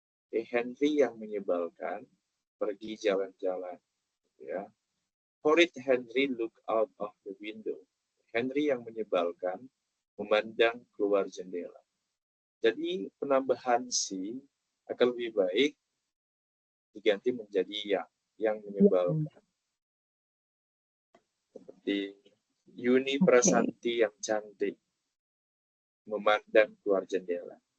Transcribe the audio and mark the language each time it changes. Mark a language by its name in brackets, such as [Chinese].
[Indonesian] Henry yang menyebalkan pergi jalan-jalan, ya. [English] Horrid Henry look out of the window. [Indonesian] Henry yang menyebalkan memandang keluar jendela. Jadi penambahan si akan lebih baik diganti menjadi yang menyebalkan. Seperti Yuni Prasanti yang cantik memandang keluar jendela.